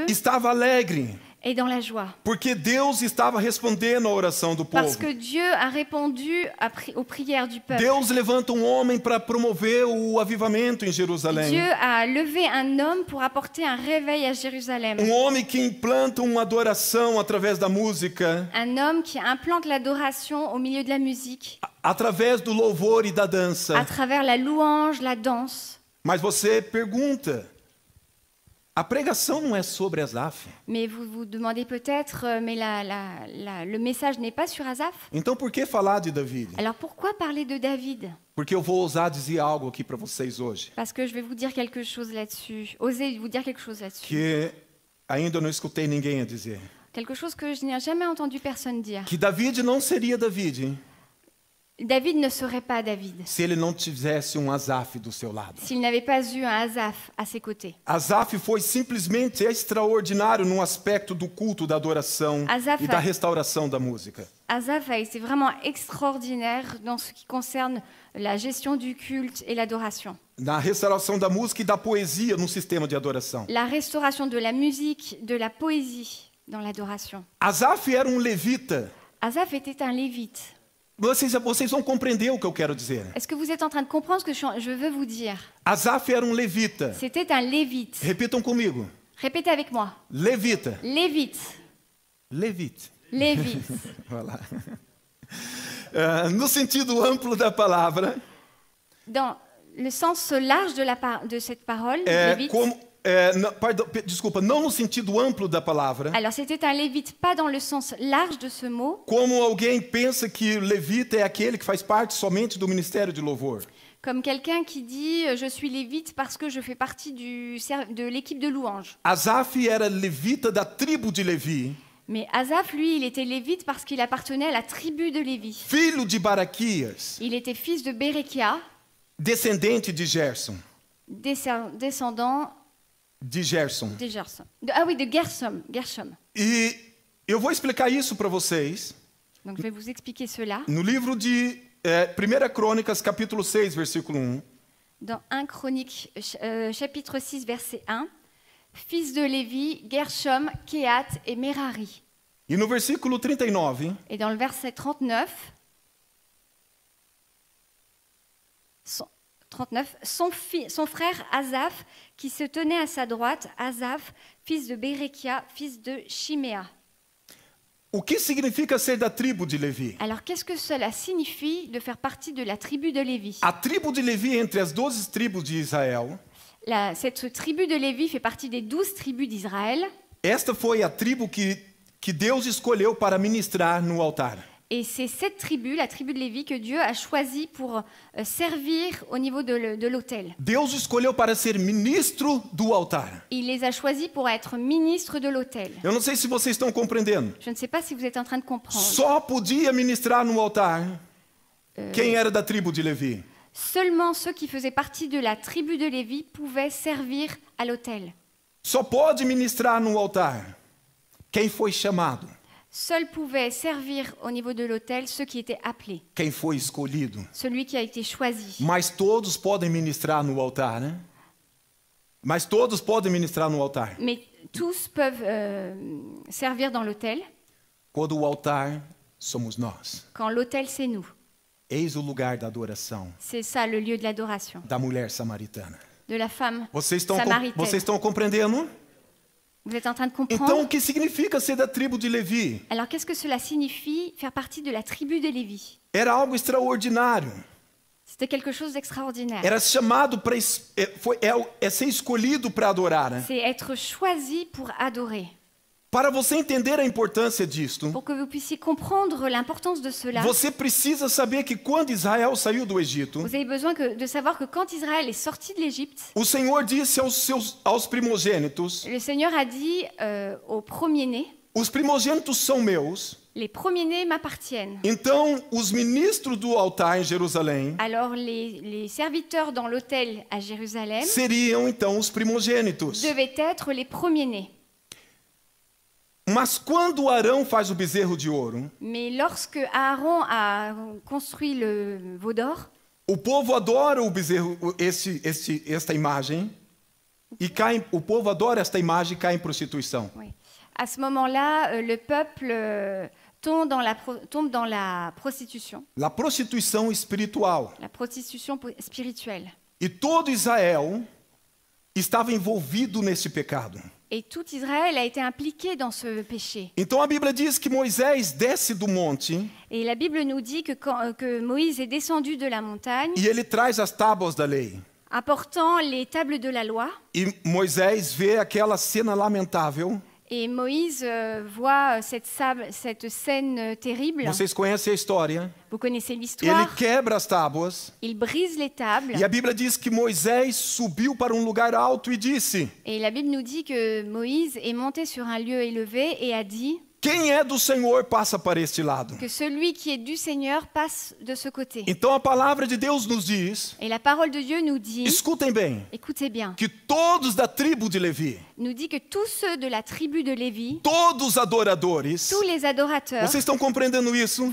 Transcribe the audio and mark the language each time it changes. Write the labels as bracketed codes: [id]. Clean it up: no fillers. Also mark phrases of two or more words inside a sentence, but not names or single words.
[pt] estava alegre, [fr] est dans la joie. [pt] porque Deus estava respondendo à oração do [fr] Parce [pt] povo. [fr] que Dieu a répondu aux prières du peuple. [pt] Deus levanta um homem para promover o avivamento em Jerusalém. [fr] Dieu a levé un homme pour apporter un réveil à Jérusalem. [pt] Homem que implanta uma adoração através da música, [fr] Un homme qui implante l'adoration au milieu de la musique, [pt] através do louvor e da [fr] à [pt] dança. [fr] travers la louange, la danse. [pt] Mas você pergunta, a pregação não é sobre Asaf? [fr] Mais vous vous demandez peut-être, mais le message n'est pas sur Asaph. [pt] Então por que falar de David? [fr] Alors pourquoi parler de David? [pt] Porque eu vou ousar dizer algo aqui para vocês hoje, [fr] Parce que je vais vous dire quelque chose là-dessus. Osez vous dire quelque chose là-dessus. [pt] que ainda não escutei ninguém a dizer. [fr] Quelque chose que je n'ai jamais entendu personne dire. [pt] Que David não seria David [fr] David ne serait pas David [pt] se ele não tivesse um Asaf do seu lado. [fr] s'il n'avait pas eu un Asaph à ses côtés. [pt] Asaf foi simplesmente extraordinário no aspecto do culto, da adoração Asaf e da restauração da música. [fr] Asaph a été vraiment extraordinaire dans ce qui concerne la gestion du culte et l'adoration. [pt] Na restauração da música e da poesia no sistema de adoração. [fr] La restauration de la musique, de la poésie dans l'adoration. [pt] Asaf era um levita. [fr] Asaph était un lévite. [pt] Vocês vão compreender o que eu quero dizer. [fr] Est-ce que vous êtes en train de comprendre ce que je veux vous dire? [pt] Asaf era um levita. [fr] C'était un lévite. [pt] Repitam comigo. [fr] Répétez avec moi. [pt] Levita. [fr] Lévite. Levite. Lévite. Voilà. [pt] No sentido amplo da palavra, [fr] Dans le sens large de cette parole, lévite. [pt] desculpa, não no sentido amplo da palavra, [fr] Alors c'était un lévite, pas dans le sens large de ce mot, [pt] como alguém pensa que levita é aquele que faz parte somente do ministério de louvor. [fr] comme quelqu'un qui dit je suis lévite parce que je fais partie de l'équipe de louange. [pt] Asaf era levita da tribo de Levi, [fr] Mais Asaph, lui, il était lévite parce qu'il appartenait à la tribu de Lévi. [pt] filho de Baraquias, [fr] Il était fils de Bérékia, [pt] descendente de Gerson. [fr] descendant De Gerson. de Gershom. De Gershom. [pt] E eu vou explicar isso para vocês [fr] Donc je vais vous expliquer cela. [pt] no livro de 1 Crônicas, capítulo 6, versículo 1. [fr] Dans 1 Chronique, chapitre 6, verset 1, fils de Lévi, Gershom, Kehat et Merari. [pt] E no versículo 39, [fr] Et dans le verset 39, son frère Asaph, qui se tenait à sa droite, Asaph, fils de Bérékia, fils de Chiméa. [pt] o que significa ser da tribo de Levi? [fr] Alors qu'est-ce que cela signifie de faire partie de la tribu de Lévi? [pt] A tribo de Levi, entre as 12 tribos de Israel, [fr] Cette tribu de Lévi fait partie des 12 tribus d'Israël. [pt] esta foi a tribo que Deus escolheu para ministrar no altar. [fr] Et c'est cette tribu, la tribu de Lévi, que Dieu a choisi pour servir au niveau de l'autel. [pt] Deus escolheu para ser ministro do altar. [fr] Il les a choisis pour être ministres de l'autel. [pt] Eu não sei se vocês estão compreendendo. [fr] Je ne sais pas si vous êtes en train de comprendre. [pt] Só podia ministrar no altar quem era da tribo de Levi. [fr] Seulement ceux qui faisaient partie de la tribu de Lévi pouvaient servir à l'autel. [pt] Só pode ministrar no altar quem foi chamado. [fr] Seuls pouvaient servir au niveau de l'autel ceux qui étaient appelés, [pt] Quem foi escolhido. [fr] celui qui a été choisi. [pt] Mas todos podem ministrar no altar, né? Mas todos podem ministrar no altar. [fr] Mais tous peuvent servir dans l'autel [pt] Quando o altar somos nós. [fr] quand l'autel c'est nous. [pt] Eis o lugar da adoração [fr] C'est ça le lieu de l'adoration, [pt] da mulher samaritana. [fr] de la femme [pt] Vocês [fr] samaritaine. [pt] estão compreendendo? [fr] Vous êtes en train de [pt] Então, [fr] comprendre? [pt] o que significa ser da tribo de Levi? [fr] Alors qu'est-ce que cela signifie faire partie de la tribu de Lévi? [pt] Era algo extraordinário. [fr] C'était quelque chose d'extraordinaire. [pt] Era chamado para ser escolhido para adorar. Né? [fr] C'est être choisi pour adorer. [pt] Para você entender a importância disto, [fr] Pour que vous puissiez comprendre l'importance de cela, [pt] você precisa saber que quando Israel saiu do Egito, [fr] vous avez besoin de savoir que quand Israël est sorti de l'Égypte, [pt] o Senhor disse aos primogênitos: [fr] le Seigneur a dit aux premiers-nés, [pt] os primogênitos são meus. [fr] les premiers-nés m'appartiennent. [pt] Então, os ministros do altar em Jerusalém [fr] Alors les serviteurs dans l'autel à Jérusalem [pt] seriam então os primogênitos. [fr] devaient être les premiers-nés. [pt] Mas quando Arão faz o bezerro de ouro, [fr] Mais lorsque Aaron a construit le veau d'or, [pt] o povo adora o bezerro, esta imagem, e o povo adora esta imagem e cai em prostituição. [fr] oui, à ce moment-là, le peuple tombe dans la prostitution [pt] La prostituição espiritual. [fr] spirituelle. [pt] E todo Israel estava envolvido nesse pecado. [fr] Et tout Israël a été impliqué dans ce péché. [pt] Então a Bíblia diz que Moisés desce do monte [fr] Et la Bible nous dit que Moïse est descendu de la montagne, [pt] e ele traz as tábuas da lei. [fr] apportant les tables de la loi. [pt] E Moisés vê aquela cena lamentável. [fr] Et Moïse voit cette scène terrible. [pt] Vocês conhecem a história. [fr] Vous connaissez [pt] Ele [fr] l'histoire. [pt] quebra as tábuas. [fr] Il brise les tables. [pt] E a Bíblia diz que Moisés subiu para um lugar alto e disse: [fr] Et la Bible nous dit que Moïse est monté sur un lieu élevé et a dit [pt] quem é do Senhor passa para este lado. [fr] que celui qui est du Seigneur passe de ce côté. [pt] Então a palavra de Deus nos diz, [fr] Et la parole de Dieu nous dit, [pt] escutem bem, [fr] écoutez bien, [pt] que todos da tribo de Levi, [fr] nous dit que tous ceux de la tribu de Lévi, [pt] todos adoradores, [fr] tous les adorateurs, [pt] vocês estão compreendendo isso?